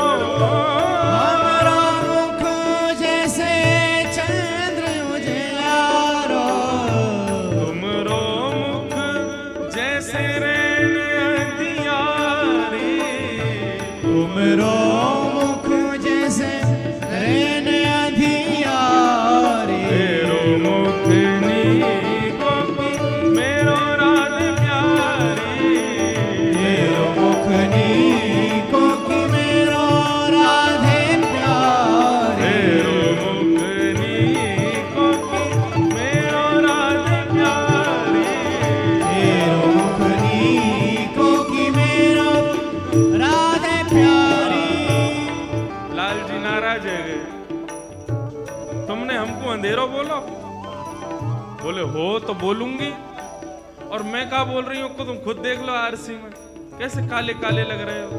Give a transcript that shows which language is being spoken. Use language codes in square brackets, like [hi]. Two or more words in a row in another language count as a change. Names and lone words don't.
[bra] हमारा मुख जैसे चंद्र उजियारो, तुमरो मुख जैसे रैन अंधियारी, तुमरो मुख जैसे रैन अंधियारे, मेरो मुख नीको मेरो राध प्यारी, मेरो मुख नीको की मेरो राधे प्यारे, मेरो मुख नीको मेरो राध प्यारी। मेरो मुख नीको की मेरो राधे प्यारी। लाल जी नाराज है गए, तुमने हमको अंधेरो बोलो? [hi] बोले हो तो बोलूंगी, और मैं क्या बोल रही हूँ को तुम खुद देख लो आरसी में कैसे काले काले लग रहे हो।